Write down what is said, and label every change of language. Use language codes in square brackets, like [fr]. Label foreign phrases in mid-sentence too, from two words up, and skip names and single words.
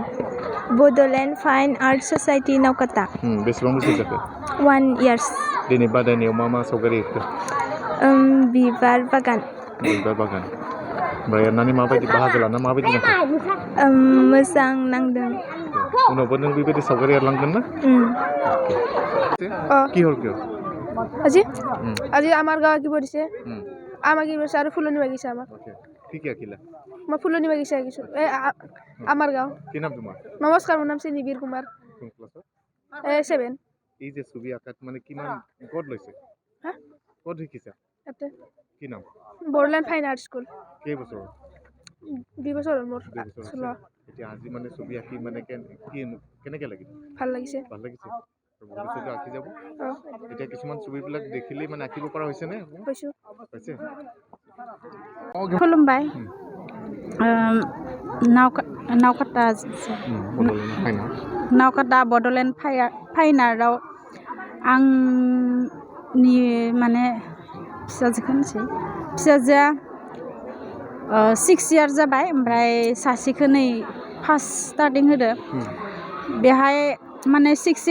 [brx] बड'लेण्ड फाइन आर्ट ससाइटि नौकाटा बेसेबां बोसोर जाखो 1 years दिनै बादायनायाव मा सावगारि एरखो बिबार बागान ओमफ्राय एरनानै माबायदि बाहागो लाना माबायदि नांखो मोजां नांदों उनावबो नों बेबायदि सावगारि एरलांगोन ना [as] কি হল কিয় আজি আমার গাঁও কি পড়ছে আমাকে আর ফুলনি বাগিচা আমার কি আঁকিলা মই ফুলনি বাগিচা আঁকিছো আমার গাঁও কি নাম তোমার নমস্কার মোৰ নাম নিবিৰ কুমাৰ 7 এই যে ছবি আঁকাত মানে কিমান ক'ত লৈছে ক'ত শিকিছা কি নাম বড়োলেণ্ড ফাইন আৰ্ট স্কুল কেই বছৰ 2 বছৰ মোৰ এতিয়া আজি মানে ছবি আঁকি মানে কেনেকৈ লাগিল ভাল লাগিছে ভৱিষ্যতে আঁকি যাব এতিয়া কিছুমান ছবিবিলাক দেখিলেই মানে আঁকিব পৰা হৈছে নে হৈছে [brx] खुलुमबाय नावकाटा बड'लेण्ड फाइन आर्टआव आंनि माने फिसाजोआ 6 years जाबाय ओमफ्राय सासेखौ नै [en] first starting [brx] होदो बेहाय माने 6